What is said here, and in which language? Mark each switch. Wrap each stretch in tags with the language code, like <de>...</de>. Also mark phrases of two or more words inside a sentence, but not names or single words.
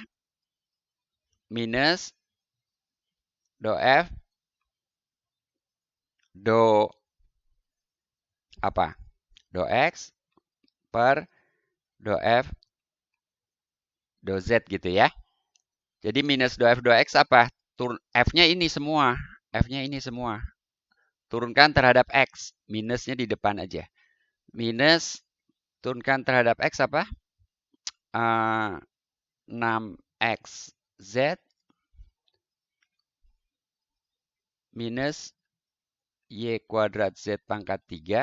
<id>Minus do F do apa? Do X per do F do Z gitu ya. Jadi minus do F do X apa? F-nya ini semua. F-nya ini semua. Turunkan terhadap X. Minusnya di depan aja. Minus turunkan terhadap X apa? 6X Z minus Y kuadrat Z pangkat 3.</id>